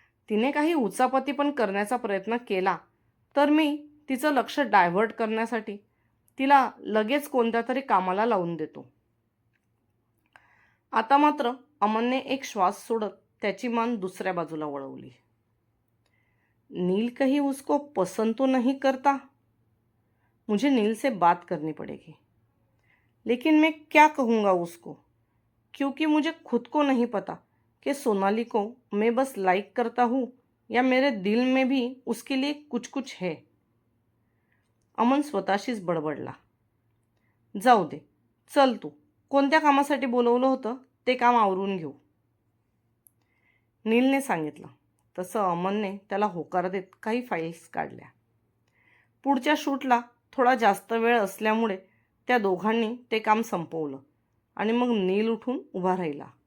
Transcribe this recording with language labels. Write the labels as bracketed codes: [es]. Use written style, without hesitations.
[mr] तिने काही उचापती पण करण्याचा प्रयत्न केला तर मी तिचं लक्ष डायव्हर्ट करण्यासाठी तिला लगेच कोणत्या तरी कामाला लावून देतो. आता मात्र अमनने एक श्वास सोडत त्याची मान दुसऱ्या बाजूला वळवली. [hi] नील कहीं उसको पसंद तो नहीं करता. मुझे नील से बात करनी पड़ेगी, लेकिन मैं क्या कहूँगा उसको, क्योंकि मुझे खुद को नहीं पता कि सोनाली को मैं बस लाइक करता हूँ या मेरे दिल में भी उसके लिए कुछ कुछ है. [mr] अमन स्वतःशीच बडबडला. जाऊ दे, चल तू कोणत्या कामासाठी बोलवलं होतं ते काम आवरून घेऊ, नीलने सांगितलं. तसं अमनने त्याला होकार देत काही फाईल्स काढल्या. पुढच्या शूटला थोडा जास्त वेळ असल्यामुळे त्या दोघांनी ते काम संपवलं आणि मग नील उठून उभा राहिला.